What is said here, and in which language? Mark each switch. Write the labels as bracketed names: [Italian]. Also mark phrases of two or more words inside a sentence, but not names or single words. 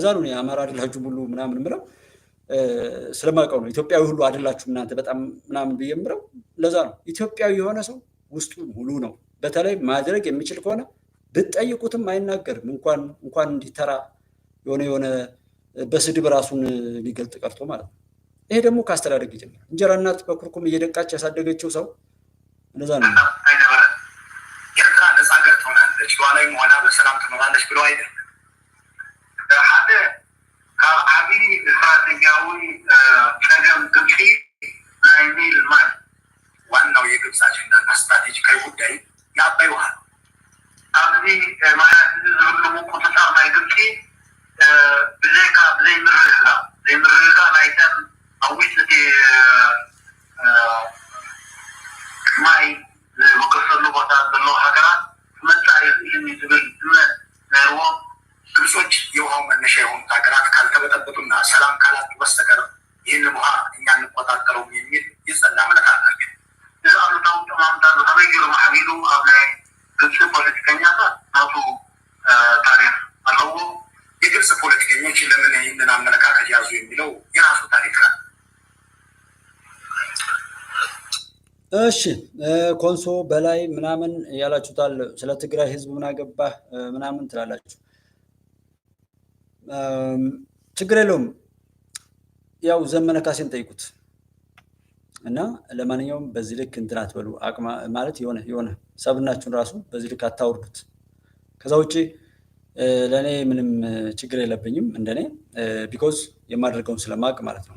[Amharic] ነው የአማራ አይደላችሁ ሙሉ ምናምን ምለው ስለማውቀው ነው። ኢትዮጵያዊ ሁሉ አይደላችሁ እናንተ በጣም ምናምን ብዬ ምለው ለዛ ነው። ኢትዮጵያዊ የሆነ ሰው ውስጡ ሙሉ ነው። በተለይ ማድረግ የሚችል ከሆነ ብትጠይቁትም አይናገርም። እንኳን እንዲተራ የሆነ በስድብ ራሱን ሊገልጥ ቀርቶ ማለት ነው። ይሄ ደግሞ ከአስተዳደግ ይጀምራል። እንጀራ እናት በኩርኩም እየደቃች ያሳደገችው ሰው እንደዛ ነው። ኤርትራ ነፃ ሀገር ትሆናለች ሉዓላዊ መሆና በሰላም ትኖራለች ብለው አይደለም። [Tigrinya] ሓደ ካብ ዓብይ ስትራቴጂያዊ ፀገም ግብፂ ናይ ኒል ማይ [Amharic] ዋናው የግብፅ አጀንዳና ስትራቴጂካዊ ጉዳይ የአባይ ውሃ [Tigrinya] ኣብዚ ማያት ዝህልሙ ቁፅፃር ናይ ግብፂ ብዘይካ ዘይምርግጋ ናይተን ኣዊት እቲ ማይ ዝወገሰሉ ቦታ ዘለዎ ሃገራት መፃኢ ይህን ዝብል እምነት ነይርዎም [Amharic] ግብጾች የውሃው መነሻ የሆኑት ሀገራት ካልተበጠበጡና ሰላም ካላጡ በስተቀር ይህንን ውሃ እኛ እንቆጣጠረውም የሚል የጸና እምነት አላቸው። [Tigrinya] እዚ ኣሉታዊ ጠማምታ ተበጊሩ ማዕቢሉ ኣብ ናይ ግብፂ ፖለቲከኛታት ናቱ ታሪክ ኣለዎ። [Amharic] የግብፅ ፖለቲከኞች ለምን ይህንን አመለካከት ያዙ የሚለው የራሱ ታሪክ ነው። እሺ ኮንሶ በላይ ምናምን ያላችሁታል። ስለ ትግራይ ህዝብ ምን አገባህ ምናምን ትላላችሁ። ችግር የለውም። ያው ዘመነ ካሴን ጠይቁት እና ለማንኛውም በዚህ ልክ እንትን አትበሉ። አቅማ ማለት የሆነ ሰብናችሁን ራሱ በዚህ ልክ አታውርዱት። ከዛ ውጪ ለእኔ ምንም ችግር የለብኝም እንደኔ ቢኮዝ የማደርገውን ስለማቅ ማለት ነው።